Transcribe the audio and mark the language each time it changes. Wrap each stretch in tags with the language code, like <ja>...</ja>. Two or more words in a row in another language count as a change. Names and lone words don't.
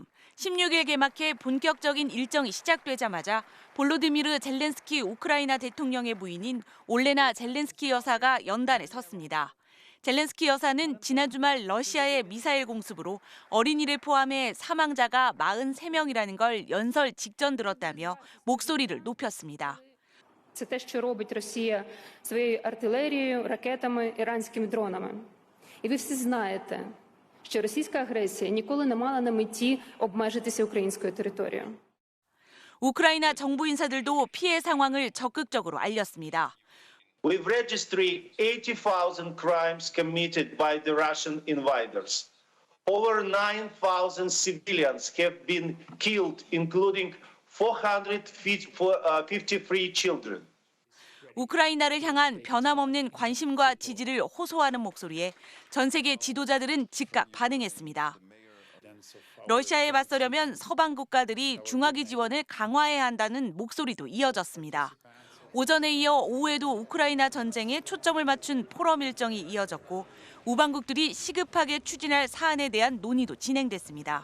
<ko>16일 개막해 본격적인 일정이 시작되자마자 볼로디미르 젤렌스키 우크라이나 대통령의 부인인 올레나 젤렌스키 여사가 연단에 섰습니다. 젤렌스키 여사는 지난 주말 러시아의 미사일 공습으로 어린이를 포함해 사망자가 43명이라는 걸 연설 직전 들었다며 목소리를 높였습니다.</ko> <uk>Це те, що робить Росія своєю артилерією, ракетами, іранськими дронами. І ви всі знаєте, що російська агресія ніколи не мала на меті обмежитися українською територією.</uk> <ko>우크라이나 정부 인사들도 피해 상황을 적극적으로 알렸습니다.</ko> <en>We've registered 80,000 crimes committed by the Russian invaders. Over 9,000 civilians have been killed, including 453 children.</en> <ko>우크라이나를 향한 변함없는 관심과 지지를 호소하는 목소리에 전 세계 지도자들은 즉각 반응했습니다. 러시아에 맞서려면 서방 국가들이 중화기 지원을 강화해야 한다는 목소리도 이어졌습니다. 오전에 이어 오후에도 우크라이나 전쟁에 초점을 맞춘 포럼 일정이 이어졌고 우방국들이 시급하게 추진할 사안에 대한 논의도 진행됐습니다.</ko>